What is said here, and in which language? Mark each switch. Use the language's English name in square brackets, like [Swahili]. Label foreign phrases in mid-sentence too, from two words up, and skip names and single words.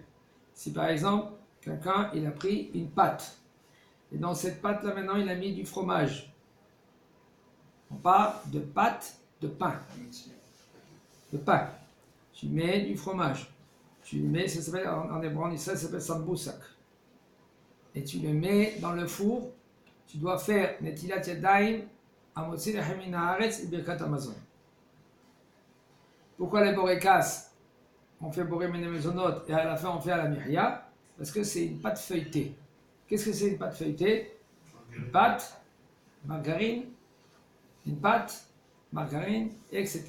[French] Si par exemple, quelqu'un, il a pris une pâte, et dans cette pâte-là, maintenant, il a mis du fromage. On parle de pâte de pain. De pain. Tu mets du fromage. Tu le mets, ça s'appelle, en hébreu, en Israël, ça s'appelle samboussak. Et tu le mets dans le four. Tu dois faire [Hebrew] נטילת ידיים, המוציא לחם מן הארץ [French] et [Hebrew] ברכת המזון. [French] Pourquoi les borekas? On fait [Hebrew] בורא מיני מזונות [French] et à la fin on fait à la mihya? Parce que c'est une pâte feuilletée. Qu'est-ce que c'est une pâte feuilletée? Une pâte, margarine, etc.